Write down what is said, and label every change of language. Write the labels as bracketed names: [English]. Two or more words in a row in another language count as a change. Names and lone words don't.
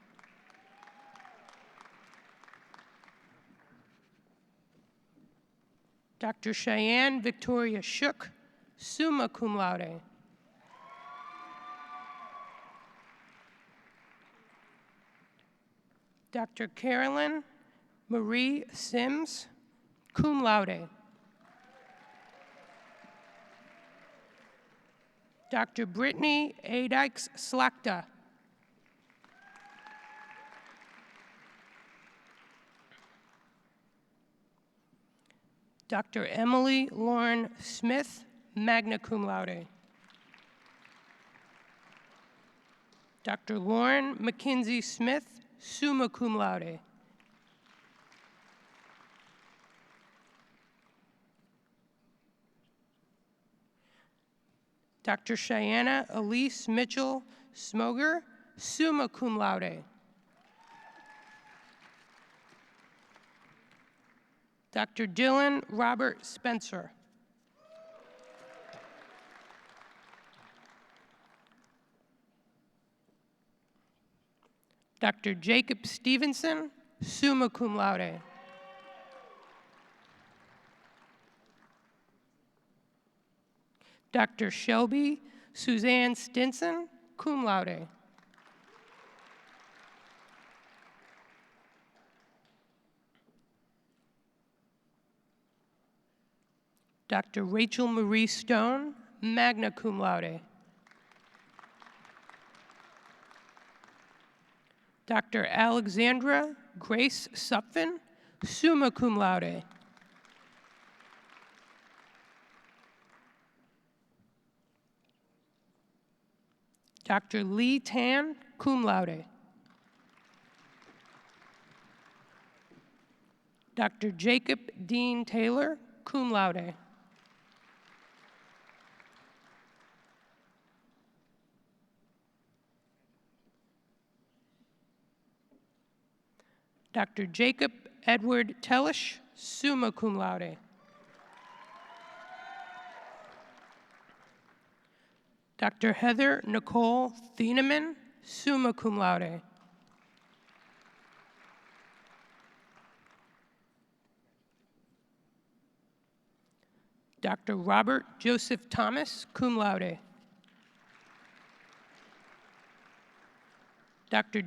[English] Dr. Cheyenne Victoria Shook, [Latin] summa cum laude. [English] Dr. Carolyn Marie Sims, [Latin] cum laude. [English] Dr. Brittany Adikes Slakta. Dr. Emily Lauren Smith, [Latin] magna cum laude. [English] Dr. Lauren McKinsey Smith, [Latin] summa cum laude. [English] Dr. Cheyenne Elise Mitchell Smoger, [Latin] summa cum laude. [English] Dr. Dylan Robert Spencer. Dr. Jacob Stevenson, [Latin] summa cum laude. [English] Dr. Shelby Suzanne Stinson, [Latin] cum laude. [English] Dr. Rachel Marie Stone, [Latin] magna cum laude. [English] Dr. Alexandra Grace Supfin, [Latin] summa cum laude. [English] Dr. Lee Tan, [Latin] cum laude. [English] Dr. Jacob Dean Taylor, [Latin] cum laude. Dr. [English] Jacob Edward Tellish, [Latin] summa cum laude. [English] Dr. Heather Nicole Thieneman, [Latin] summa cum laude. [English] Dr. Robert Joseph Thomas, [Latin] cum laude. [English] Dr.